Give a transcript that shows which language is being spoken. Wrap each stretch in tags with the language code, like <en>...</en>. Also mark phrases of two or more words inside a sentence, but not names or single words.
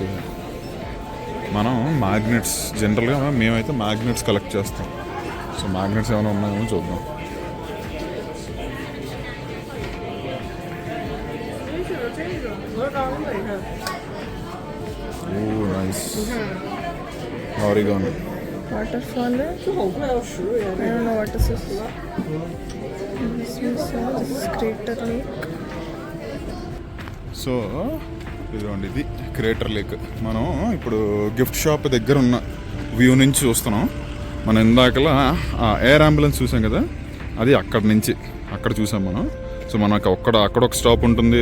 <te>మనం మ్యాగ్నెట్స్, జనరల్గా మేమైతే</te> <en>magnets collect</en> <te>చేస్తాం. సో మ్యాగ్నెట్స్ ఏమైనా ఉన్నాయేమో చూద్దాం. ఓ నైస్. ఆరిగానో</te> <en>waterfall.</en> <zh>这好快要10 元。</zh> <en>I don't know what this is. This is Crater Lake.</en> <te>సో ఇదిగోండి, ఇది క్రేటర్ లేక్. మనం ఇప్పుడు</te> <en>gift shop</en> <te>దగ్గర ఉన్న వ్యూ నుంచి చూస్తున్నాం. మనం ఇందాకలా</te> <en>air ambulance</en> <te>చూసాం కదా, అది అక్కడ నుంచి అక్కడ చూసాం మనం. సో మనకు అక్కడ ఒక స్టాప్ ఉంటుంది.</te>